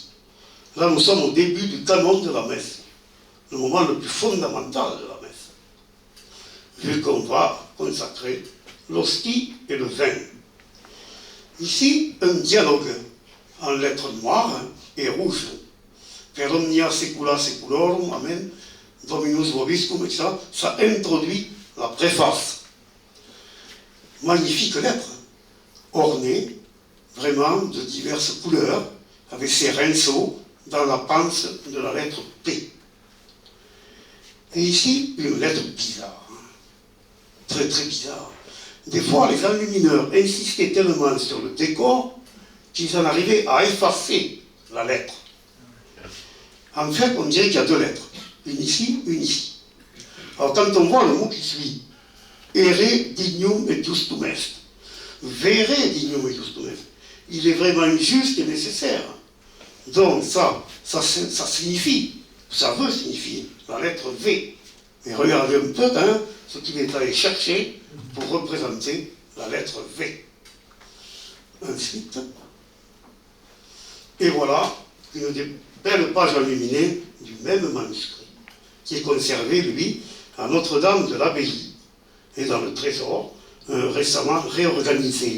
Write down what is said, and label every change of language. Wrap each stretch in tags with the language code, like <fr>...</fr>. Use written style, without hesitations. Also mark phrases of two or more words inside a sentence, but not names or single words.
<fr>Là, nous sommes au début du canon de la messe, le moment le plus fondamental de la messe, vu qu'on va consacrer l'hostie et le vin. Ici, un dialogue en lettres noires et rouges.</fr> <la>Per omnia secula seculorum, amen, Dominus vobiscum,</la> <fr>etc. Ça introduit la préface. Magnifique lettre, ornée vraiment de diverses couleurs, avec ses rinceaux dans la panse de la lettre P. Et ici, une lettre bizarre, très très bizarre. Des fois, les enlumineurs insistaient tellement sur le décor qu'ils en arrivaient à effacer la lettre. En fait, on dirait qu'il y a deux lettres, une ici, une ici. Alors quand on voit le mot qui suit,</fr> <la>ere dignum et justum est, vere dignum et justum est,</la> <fr>il est vraiment juste et nécessaire. Donc ça signifie, ça veut signifier la lettre V. Et regardez un peu ce qu'il est allé chercher pour représenter la lettre V. Ensuite, et voilà une des belles pages enluminées du même manuscrit, qui est conservé, lui, à Notre-Dame de l'Abbaye, et dans le trésor, récemment réorganisé.</fr>